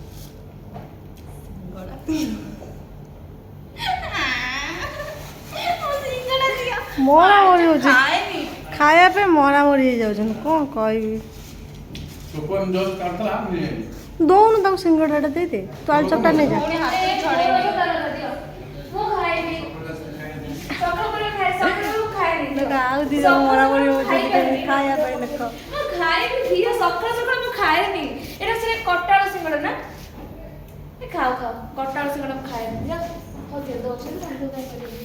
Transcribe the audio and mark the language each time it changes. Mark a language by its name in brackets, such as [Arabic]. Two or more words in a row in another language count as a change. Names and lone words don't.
[Odia] ମରାମରି ହଉଛି ଖାଏନି ଖାଇବା ପାଇଁ ମରାମରି ହେଇଯାଉଛନ୍ତି କ'ଣ କହିବି ओपन जो करतला नहीं ଦଉନୁ ତାକୁ ସିଙ୍ଗଡ଼ାଟା ଦେଇଦେ ତୁ ଆଳୁ ଚପଟା ନେଇଯା ପୁଣି ହାତ ଛଡେଇନି ମୁଁ ଖାଇବି ସକାଳୁ ଖାଏନି ଦେଖ ଆଉ ଦି ଜଣ ମରାମରି ହଉଛନ୍ତି ଖାଇବା ପାଇଁ ଦେଖ ମୁଁ ଖାଇବି ଧୀରେ ସକାଳୁ ସକାଳୁ ମୁଁ ଖାଏନି ଏଟା ସେ କଟାଳ ସିଙ୍ଗଡ଼ା ନା ଏ ଖାଅ ଖାଅ କଟାଳ ସିଙ୍ଗଡ଼ା ମୁଁ ଖାଏନି ଯା ହଉ ଦିଅ ଦଉଛି ତାଙ୍କୁ ଖାଇପାରିବି